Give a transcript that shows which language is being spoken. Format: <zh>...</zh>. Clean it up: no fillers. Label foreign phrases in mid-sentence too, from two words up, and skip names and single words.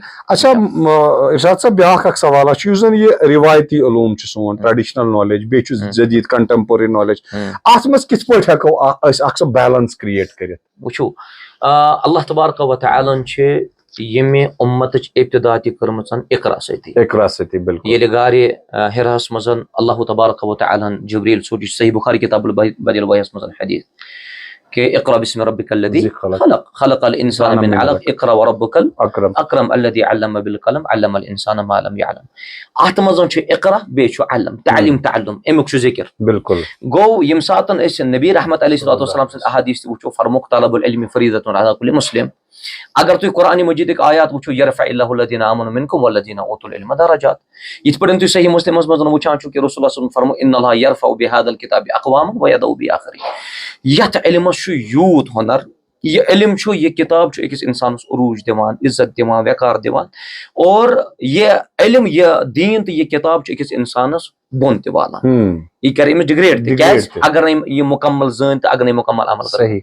<ks>اچھا ارشاد صاحب بیاکھ اکھ سوال چھُ یُس زن یہ روایتی علوم چھُ سون</ks> <en>traditional knowledge</en> <ks>بیٚیہِ چھُ جدید</ks> <en>contemporary knowledge</en> <ks>اتھ منٛز کِتھ پٲٹھۍ ہیٚکو أسۍ اکھ سُہ</ks> <en>balance create</en> <ks>کٔرِتھ؟ وٕچھو</ks> <ar>اللہ تبارک و تعالیٰ</ar> <ks>چھِ ییٚمہِ اُمتٕچ ابتدا تہِ کٔرمٕژ اقرا سۭتی بالکل. ییٚلہِ غارِ حِراہس منٛز</ks> <ar>اللہ تبارک و تعالیٰ</ar> <ks>جبریل سوٗز یہِ چھُ صحیح بخاری کتاب البدیع الوحیَس منٛز حدیث کہ</ks> <ar>اقرا بسم ربک الذی خلق خلق الانسان من علق اقرا وربک الاکرم الذی علم بالقلم علم الانسان ما لم يعلم.</ar> <ks>اتھ منٛز چھُ اقرا بیٚیہِ چھُ علم تعلیٖم تعلُم امیُک چھُ ذکر. بالکل. گوٚو ییٚمہِ ساتہٕ أسۍ نبی رحمت</ks> <ar>علیہ الصلوۃ والسلام</ar> <ks>سٕنٛز احادیث تہِ وٕچھو فرموک</ks> <ar>طلب العلم فریضۃ علی کل مسلم.</ar> <ks>اگر تُہۍ قرآنِ مجیدٕکۍ آیات وٕچھو</ks> <ar>یرفع اللہ الذین آمنوا منکم والذین اوتوا العلم درجات.</ar> <ks>یِتھ پٲٹھۍ تُہۍ صحیح مسلمس منٛز وٕچھان چھِو کہ رسول اللہ</ks> <ar>صلی اللہ علیہ وسلم</ar> <ks>فرمو</ks> <ar>ان اللہ یرفع بہذا الکتاب اقواما ویضع بآخرین.</ar> <ks>یتھ علمس چھُ یوٗت ہُنر. یہ علم چھُ یہ کتاب چھُ أکِس انسانس عروج دِوان عزت دِوان وقار دِوان اور یہ علم یہ دین تہٕ یہ کتاب چھُ أکِس انسانس بۄن تہِ والان. یہ کرِ أمِس ڈِگریڈ تہِ کیازِ اگر نہٕ یہِ مُکمل زٲنۍ تہٕ اگر نہٕ مُکمل عمل کرِ.</ks>